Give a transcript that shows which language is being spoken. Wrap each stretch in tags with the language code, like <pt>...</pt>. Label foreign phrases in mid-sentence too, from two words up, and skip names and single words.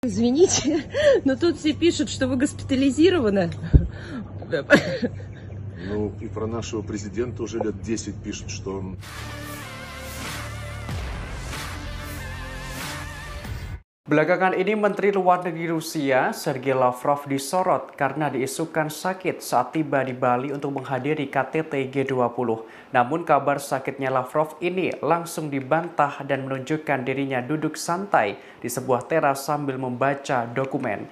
<ru>Извините, но тут все пишут, что вы госпитализированы. Ну, и про нашего президента уже лет 10 пишут, что он...</ru> <id>Belakangan ini Menteri Luar Negeri Rusia, Sergei Lavrov disorot karena diisukan sakit saat tiba di Bali untuk menghadiri KTT G20. Namun kabar sakitnya Lavrov ini langsung dibantah dan menunjukkan dirinya duduk santai di sebuah teras sambil membaca dokumen.</id>